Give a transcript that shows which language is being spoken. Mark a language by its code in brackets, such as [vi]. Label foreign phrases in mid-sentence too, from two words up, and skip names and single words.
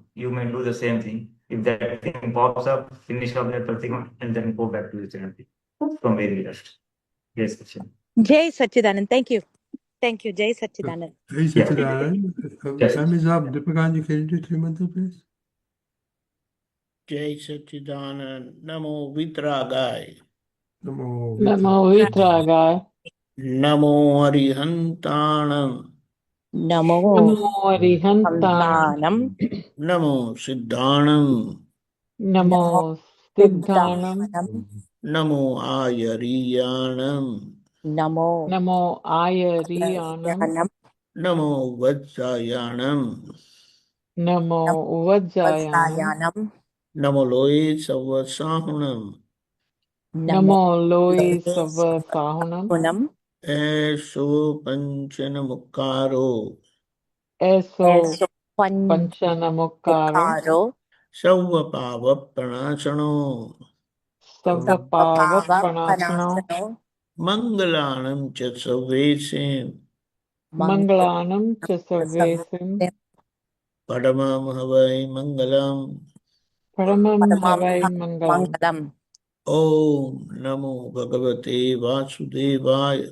[en] You may do the same thing. If that thing pops up, finish up that pratikam and then go back to the ceremony from where you left. Yes, Sachin. [hi] Jai Sachidanand. [en] Thank you. Thank you, [hi] Jai Sachidanand. [en] Hey, Sachidanand, Yes. time is up. Deepakanandji, can you do three mantra, please? [hi] Jai Sachidanand. [pra] Namo Vitragaya. Namo Namo Vitragaya. Namo Arihantanam. Namo Namo Arihantanam. Santanam. Namo Siddhanam. Namo Siddhanam. Siddhanam. Namo Ayariyanam. Namo Namo Ayariyanam. Yanam. Namo Vajjayanam. Namo Uvajjayanam. Vasayanam. Namo Loe Savasahunam. Namo Loe Loe Savasahunam. Punam. Eso Panchanamukaro. Eso Eso Panchanamukkaro. Panchanamukkaro. Savvapava Pranasano. Savvapava Sappapava Pranasano. Panasano. Mangalanam cha Savvesim. Mangalanam cha Sarvesim. Padamam Havai Mangalam. Paramam Paramam Havai Mangalam. Mangalam. [sa] Om Namo Bhagavate Vasudevaya.